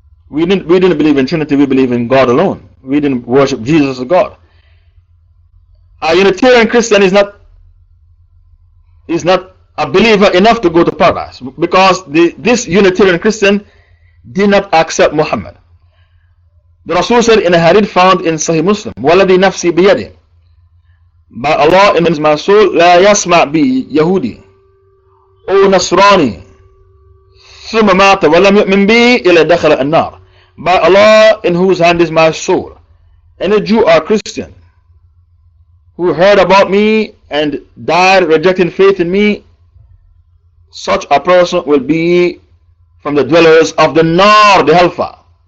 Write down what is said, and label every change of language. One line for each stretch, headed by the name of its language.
English: We didn't believe in Trinity, we believe in God alone. We didn't worship Jesus as God. A Unitarian Christian is not a believer enough to go to paradise because this Unitarian Christian did not accept Muhammad. The Rasul said in a hadith found in Sahih Muslim,
Arabic: وَالَّذِي نَفْسِي بِيَدِهِ,
English: by Allah in my soul,
Arabic: لَا يَسْمَعْ بِي يَهُودِي أو نصراني ثم مات ولم يؤمن بي إلا دخل النار.
English: By Allah in whose hand is my soul, any Jew or Christian who heard about me and died rejecting faith in me, such a person will be from the dwellers of the Nar, the hellfire.